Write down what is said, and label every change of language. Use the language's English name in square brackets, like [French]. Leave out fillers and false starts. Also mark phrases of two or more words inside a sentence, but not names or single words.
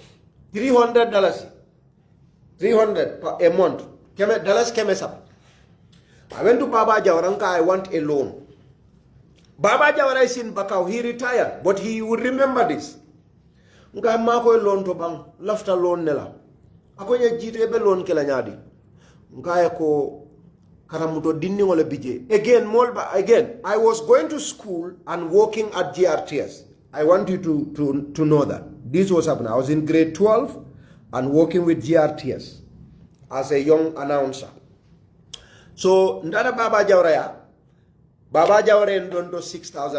[English] $300. $300 a month. Dollars came up. I went to Baba Jawara. I want a loan. Baba Jawara is in Bakau. He retired, but he would remember this. [Mandingo] Nka mako loan to bang, lafta loan nela. Ako nye Gitteh be loan kela nyadi. Nka ko karamuto dinni wala bije. [English] Again, I was going to school and working at GRTS. I want you to know that. This was happening. I was in grade 12 and working with GRTS as a young announcer. So, ndada Baba Jawara and Dondo 6,000.